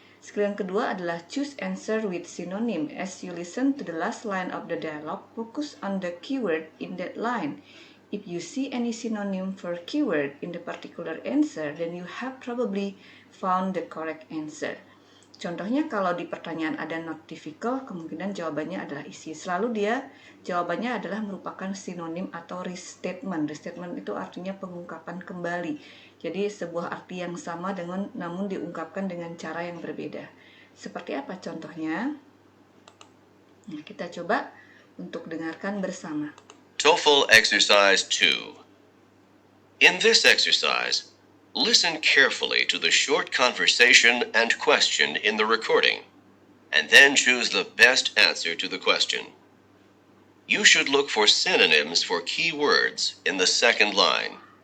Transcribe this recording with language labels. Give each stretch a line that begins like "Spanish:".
Indonesian: Skill yang kedua adalah
English: choose answer with synonym. As you listen to the last line of the dialogue, focus on the keyword in that line. If you see any synonym for keyword in the particular answer, then you have probably found the correct answer.
Indonesian: Contohnya kalau di pertanyaan ada
English: not difficult,
Indonesian: kemungkinan jawabannya adalah easy. Selalu jawabannya adalah merupakan sinonim atau restatement. Restatement itu artinya pengungkapan kembali. Jadi sebuah arti yang sama namun diungkapkan dengan cara yang berbeda. Seperti apa contohnya? Nah, kita coba untuk dengarkan bersama.
English: TOEFL Exercise 2. In this exercise, listen carefully to the short conversation and question in the recording, and then choose the best answer to the question. You should look for synonyms for key words in the second line.